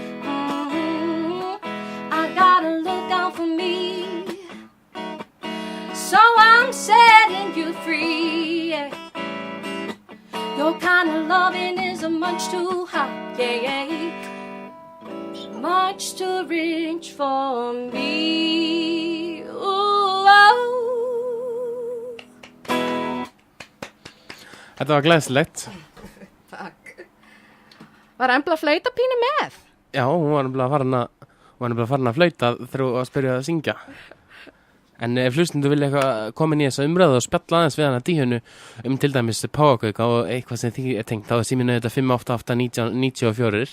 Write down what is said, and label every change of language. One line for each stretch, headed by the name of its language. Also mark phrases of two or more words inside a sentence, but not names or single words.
English: I gotta look out for me, so I'm setting you free, yeah. Your kind of loving is much too high, yeah, yeah. Much too rich for me. Ooh, oh.
Icelandic: Þetta var glæsilegt. Takk. Var Embla að flauta pínu með? Já, hún var nefnilega farin að flauta þegar hún var að spyrja að syngja. En ef hlustundu vilja eitthvað koma inn í þessa umræðu og spjalla aðeins við hana Díönu til dæmis páfagauka og eitthvað sem þið tengt, þá síminu þetta 588-94.